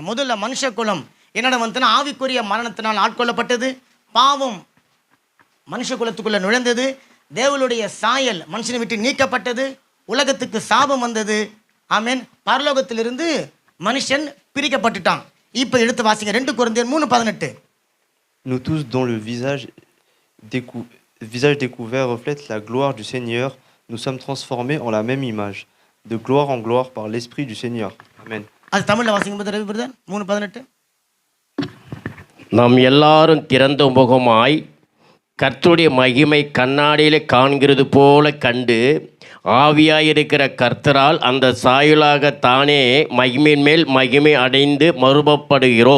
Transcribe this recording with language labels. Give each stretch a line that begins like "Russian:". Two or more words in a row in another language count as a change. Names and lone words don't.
Tamil: முதல்ல மனுஷ குலம் என்னடா வந்துன்னா ஆவிக்குரிய மரணத்தினால் ஆட்கொள்ளப்பட்டது, பாவம் மனுஷ குலத்துக்குள்ள நுழைந்தது, தேவனுடைய சாயல் மனுஷனை விட்டு நீக்கப்பட்டது, உலகத்துக்கு சாபம் வந்தது. ஆமென். பரலோகத்திலிருந்து மனுஷன் பிரிக்கப்பட்டுட்டான். இப்போ எடுத்து வாசிங்க 2 கொரிந்தியர் 3:18.
French: Nous tous dont le visage découvert reflète la gloire du Seigneur, nous sommes transformés en la même image, de gloire en gloire par l'Esprit du Seigneur. Amen.
Tamil: அது தமிழ்ல வாசிங்க பிரதர் 3:18. நாம் எல்லாரும் திறந்த முகமாய் கர்த்தருடைய மகிமை கண்ணாடியில் காண்கிறது போல கண்டு ஆவியாயிருக்கிற கர்த்தரால் அந்த சாயலாக தானே மகிமையின் மேல் மகிமை அடைந்து மறுபப்படுகிறோம்.